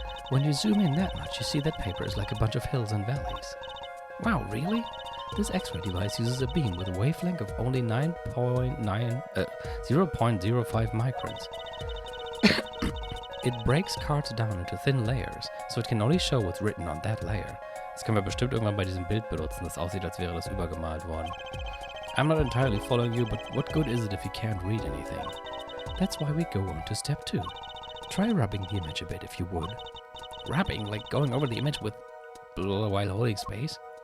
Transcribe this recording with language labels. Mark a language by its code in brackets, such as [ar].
[en] When you zoom in that much, you see that paper is like a bunch of hills and valleys. Wow, really? This X-ray device uses a beam with a wavelength of only 0.05 microns. It breaks cards down into thin layers, so it can only show what's written on that layer. [de] Das können wir bestimmt irgendwann bei diesem Bild benutzen, das aussieht, als wäre das übergemalt worden. [en] I'm not entirely following you, but what good is it if you can't read anything? That's why we go on to step 2. Try rubbing the image a bit if you would. Rubbing? Like going over the image with while holding space?